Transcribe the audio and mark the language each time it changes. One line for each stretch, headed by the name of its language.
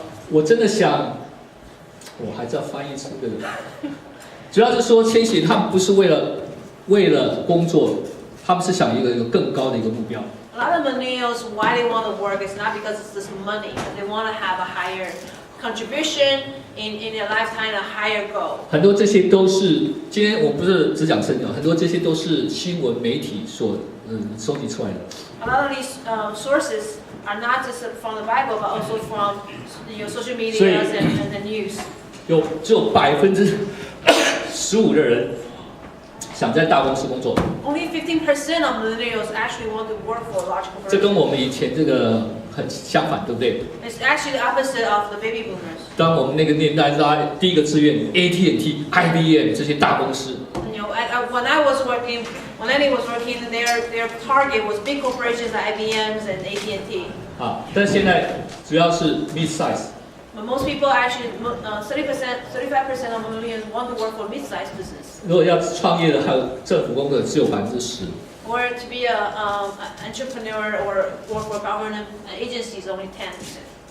Chinese: 我真的想，我还是要翻译出这个。主要是说千禧他们不是为了工作，他们是想一个更高的一个目标。
English: A lot of millennials, why they want to work is not because it's just money, but they want to have a higher contribution in their lifetime, a higher goal.
Chinese: 很多这些都是今天我不是只讲圣经，很多这些都是新闻媒体所收集出来的。
English: A lot of these sources are not just from the Bible, but also from social media and the news.
Chinese: 只有15%的人想在大公司工作。
English: Only 15% of millennials actually want to work for a large corporation.
Chinese: 这跟我们以前这个很相反，对不对？
English: It's actually the opposite of the baby boomers.
Chinese: 当我们那个年代，大家第一个志愿 AT&T、IBM 这些大公司。
English: When I was working, when Lenny was working, their target was big corporations like IBMs and AT&T.
Chinese: 但现在主要是 mid size。
English: But most people actually, 35% of millennials want to work for mid-sized business.
Chinese: 如果要创业的，还有政府工作只有10%。
English: Or to be an entrepreneur or work for government agencies, only 10%.